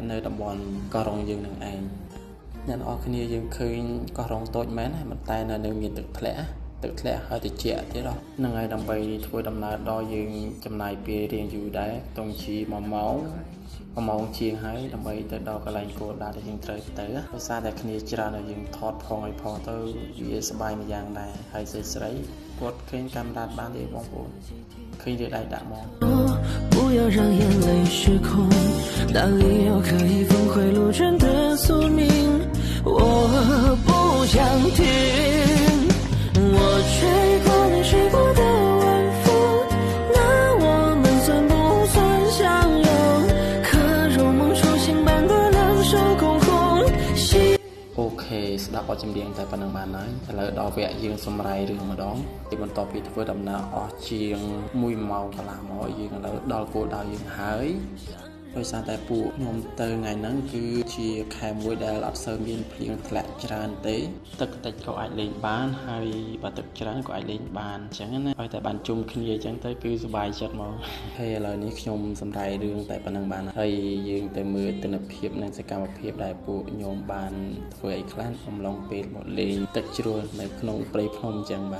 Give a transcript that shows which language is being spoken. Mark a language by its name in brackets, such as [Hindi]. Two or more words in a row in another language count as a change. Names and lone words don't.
[Khmer] នៅតំបន់កោះរ៉ុងយើងនឹងឯងអ្នកនរគ្នាយើងឃើញកោះរ៉ុងតូចមែនប៉ុន្តែនៅមានទឹកធ្លាក់ហើយត្រជាក់ទៀតហ្នឹងហើយដើម្បីធ្វើដំណើរដល់យើងចំណាយពេលរៀងយូរដែរតុងជី1ម៉ោងជាងហើយដើម្បីទៅដល់កន្លែងគោលដៅដែលយើងត្រូវទៅដោយសារតែគ្នាច្រើនហើយយើងថតផងឲ្យផងទៅវាសប្បាយមួយយ៉ាងដែរហើយស្រីគាត់ឃើញកាមេរ៉ាបានទេបងប្អូនឃើញវាដៃដាក់មក [Chinese] 不要让眼泪失控哪里有可以峰回路转的宿命我不想听我吹过你吹过的晚风那我们算不算相拥可如梦初醒般的两手空空 [Khmer] អូខេស្ដាប់បទចម្រៀងតែប៉ុណ្្នឹងបានហើយឥឡូវដល់វគ្គយើងសម្រាយរឿងម្ដងពីបន្ទាប់ពីធ្វើដំណើរអស់ជាង1ម៉ោងកន្លះមកយើង ឥឡូវដល់គោលដៅយើងហើយដោយសារតែពួកខ្ញុំទៅថ្ងៃហ្នឹងគឺជាខែមួយដែលអត់សូវមានភ្លៀងធ្លាក់ច្រើនទេទឹកតិចក៏អាចលេងបានហើយបើទឹកច្រើនក៏អាចលេងបានអញ្ចឹងណាហើយតែបានជុំគ្នាអញ្ចឹងទៅគឺសុបាយចិត្តមកហើយឥឡូវនេះខ្ញុំសម្រាយរឿងតែប៉ុណ្្នឹងបានហើយយើងទៅមើលទស្សនវិជ្ជានិងសកម្មភាពដែលពួកខ្ញុំបានធ្វើអីខ្លះអំឡុងពេលមកលេងទឹកជ្រោះនៅក្នុងព្រៃភ្នំអញ្ចឹងបាទ